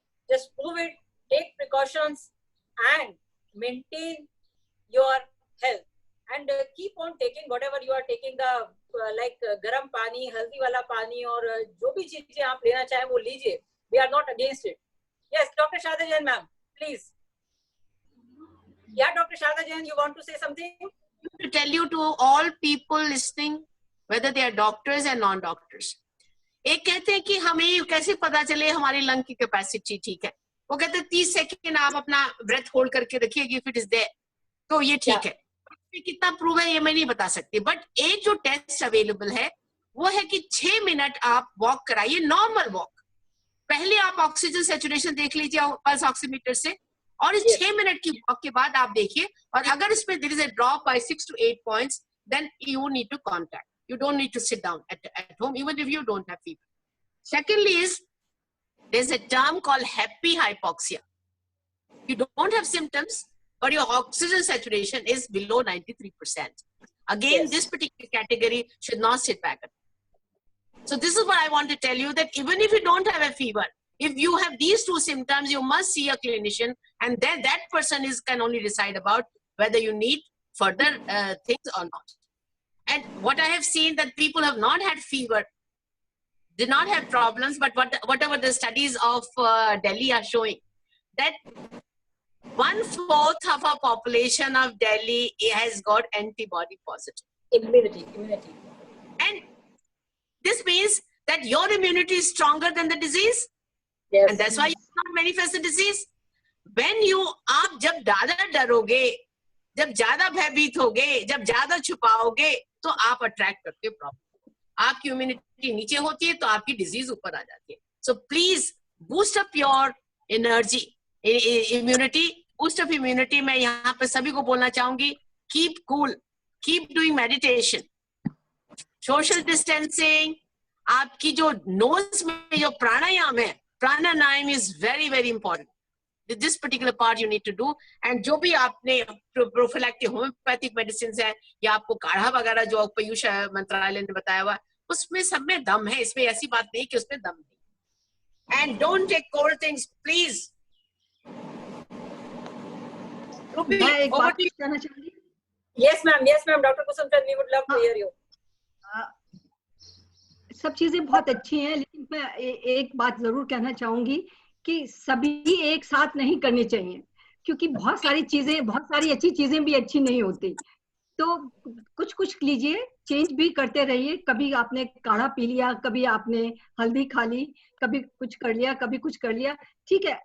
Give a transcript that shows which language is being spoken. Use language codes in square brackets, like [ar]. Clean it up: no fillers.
[en] Just prove it, take precautions, and maintain your health. And keep on taking whatever you are taking, the like [hi] garam pani, haldi wala pani, [en] or [hi] jo bhi cheezein aap lena chahe wo lijiye. [en] We are not against it. Yes, Dr. Sharda Jain, ma'am, please. Yeah, Dr. Sharda Jain, you want to say something? To tell you to all people listening, whether they are doctors and non-doctors, [hi] एक कहते हैं कि हमें कैसे पता चले हमारी lung की कैपेसिटी ठीक है. वो कहते हैं 30 सेकंड आप अपना ब्रेथ होल्ड करके रखिए, [en] if it is there [hi] तो ये ठीक है. कितना प्रूव है ये मैं नहीं बता सकती, बट एक जो टेस्ट अवेलेबल है वो है कि 6 मिनट आप वॉक कराइए, नॉर्मल वॉक. पहले आप ऑक्सीजन सैचुरेशन देख लीजिए पल्स ऑक्सीमीटर से, और इस 6 मिनट की वॉक के बाद आप देखिए, और अगर इसमें [en] There is a drop by 6 to 8 points, then you need to contact. You don't need to sit down at home, even if you don't have fever. Secondly is, there's a term called happy hypoxia. You don't have symptoms, but your oxygen saturation is below 93%. Again, Yes. this particular category should not sit back. So this is what I want to tell you, that even if you don't have a fever, if you have these two symptoms, you must see a clinician, and then that person can only decide about whether you need further things or not. And what I have seen, that people have not had fever, did not have problems, but whatever the studies of Delhi are showing, that 1/4 of our population of Delhi has got antibody positive. Immunity. And this means that your immunity is stronger than the disease. Yes. And that's why you cannot manifest the disease. When you, [hi] आप जब ज़्यादा डरोगे, जब ज़्यादा भयभीत होगे, जब ज़्यादा छुपाओगे, तो आप अट्रैक्ट करते हो प्रॉब्लम. आपकी इम्यूनिटी नीचे होती है तो आपकी डिजीज ऊपर आ जाती है. [en] So please boost up your energy, immunity, boost up immunity. [hi] मैं यहाँ पे सभी को बोलना चाहूंगी, [en] keep cool, keep doing meditation, [hi] social distancing. आपकी जो नोज में जो प्राणायाम है, [en] Pranayam is very very important. This particular part you need to do. [hi] And जो भी आपने प्रोफिलैक्टिक होम्योपैथिक मेडिसिन है, या आपको काढ़ा वगैरह जो आयुष मंत्रालय ने बताया हुआ, उसमें सब में दम है. इसमें ऐसी बात नहीं कि उसमें दम नहीं. [en] And don't take cold things, please. [hi] मैं एक बात कहना चाहूंगी. [en] Yes, ma'am. Yes, ma'am. Dr. Kusum Chand, we would love to hear you. [hi] सब चीजें बहुत अच्छी हैं, लेकिन मैं एक बात जरूर कहना चाहूंगी कि सभी एक साथ नहीं करनी चाहिए, क्योंकि बहुत सारी चीजें, बहुत सारी अच्छी चीजें भी अच्छी नहीं होती। तो कुछ कुछ लीजिए, चेंज भी करते रहिए। कभी आपने काढ़ा पी लिया, कभी आपने हल्दी खा ली, कभी कुछ कर लिया, कभी कुछ कर लिया, ठीक है।